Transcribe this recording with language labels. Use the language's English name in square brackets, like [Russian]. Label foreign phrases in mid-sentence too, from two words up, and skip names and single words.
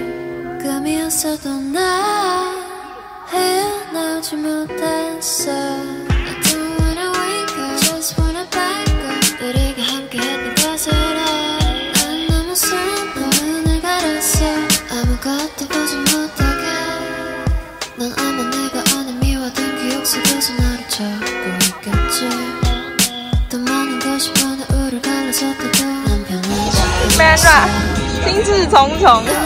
[Korean] 꿈이었어도 나 헤어나오지 못했어. [English] I don't wanna wake up, just wanna back up. [Korean] 우리가 함께했던 것을 해. 난 너무 슬퍼 눈을 가렸어. 아무것도 보지 못하게. 넌 아마 내가 안에 미워둔 기억 속에서 나를 찾고 있겠지. 더 많은 것이 원해 우릴 갈라섰다고 난 변하지 않았어. [Chinese] 心事重重。